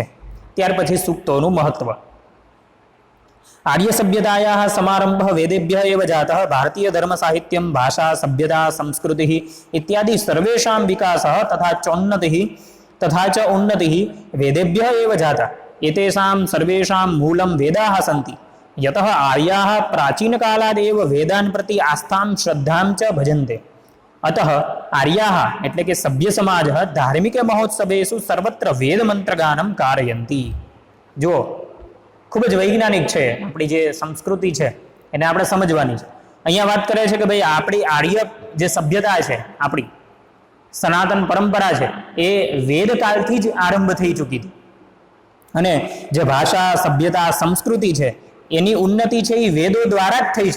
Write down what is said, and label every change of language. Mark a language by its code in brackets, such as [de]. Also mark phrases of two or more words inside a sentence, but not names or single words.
[gu] ત્યાર પછી સૂક્તોનું મહત્વ. [sa] આર્ય સભ્યતાયાः સમારંભ વેદેભ્યः એવ જાતः. ભારતીય ધર્મ સાહિત્યમ ભાષા સભ્યતા સંસ્કૃતિ ઇત્યાદિ સર્વેષાં વિકાસः તથા ચ ઉન્નતિः વેદેભ્યः એવ જાતા. એતેષાં સર્વેષાં મૂલં વેદાः સन्ति. यतः आर्याः प्राचीनकालादेव वेदान् प्रति आस्थां श्रद्धां च भजन्ते. अतः आर्याः [gu] એટલે કે સભ્ય સમાજ [sa] ધાર્મિક મહોત્સવેષુ સર્વત્ર વેદ મંત્રગાનમ કારયંતિ. [gu] જો ખૂબ જ વૈજ્ઞાનિક છે આપણી જે સંસ્કૃતિ છે એને આપણે સમજવાની છે. અહીંયા વાત કરે છે કે ભાઈ આપણી આર્ય જે સભ્યતા છે, આપણી સનાતન પરંપરા છે, એ વેદકાળથી જ આરંભ થઈ ચૂકી હતી અને જે ભાષા સભ્યતા સંસ્કૃતિ છે એની ઉન્નતિ છે એ વેદો દ્વારા જ થઈ છે.